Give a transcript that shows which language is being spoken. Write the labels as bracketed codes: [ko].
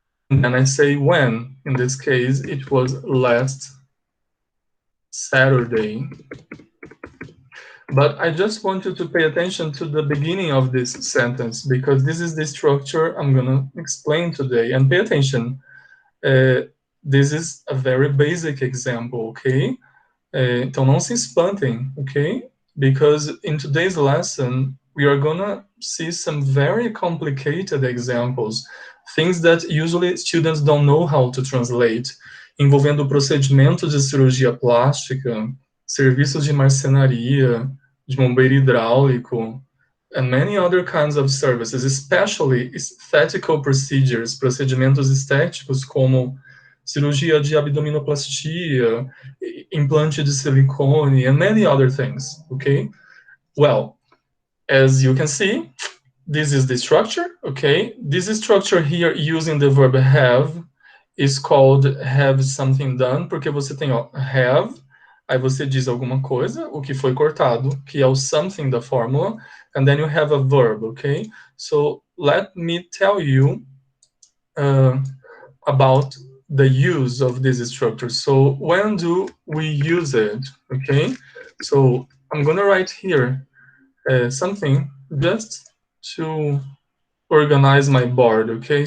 [en] And then I say when. In this case, it was last Saturday. But I just want you to pay attention to the beginning of this sentence, because this is the structure I'm going to explain today. And pay attention. This is a very basic example, okay? [pt] Então não se espantem, okay? [en] Because in today's lesson, we are gonna see some very complicated examples, things that usually students don't know how to translate, [pt] envolvendo procedimentos de cirurgia plástica, serviços de marcenaria, de bombeiro hidráulico, [en] and many other kinds of services, especially aesthetical procedures, [pt] procedimentos estéticos como cirurgia de abdominoplastia, implante de silicone, [en] and many other things, okay? Well, as you can see, this is the structure, okay? This structure here using the verb have is called have something done, [pt] porque você tem, ó, have, aí você diz alguma coisa, o que foi cortado, que é o something da fórmula, [en] and then you have a verb, okay? So let me tell you about the use of this structure. So when do we use it, okay? So I'm gonna write here something just to organize my board, okay?